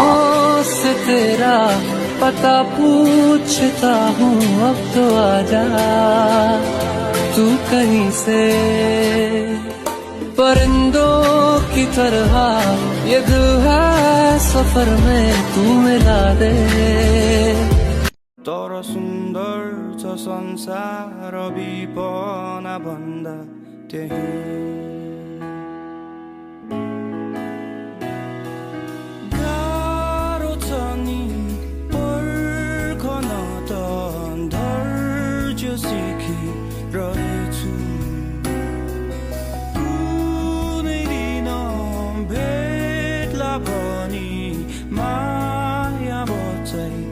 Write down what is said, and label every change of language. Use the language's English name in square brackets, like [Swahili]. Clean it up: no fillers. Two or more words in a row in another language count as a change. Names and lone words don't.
[Hindi] से तेरा पता पूछता हूँ अब तो आजा तू कहीं से परिंदों की तरह ये दिल है सफर में तू मिला दे [Nepali] तर सुन्दर छ संसार विपना भन्दा त्यही गाह्रो छ नि पर्खन त धैर्य सिकिरहेछु कुनै दिन भेट्ला पनि माया बचाइ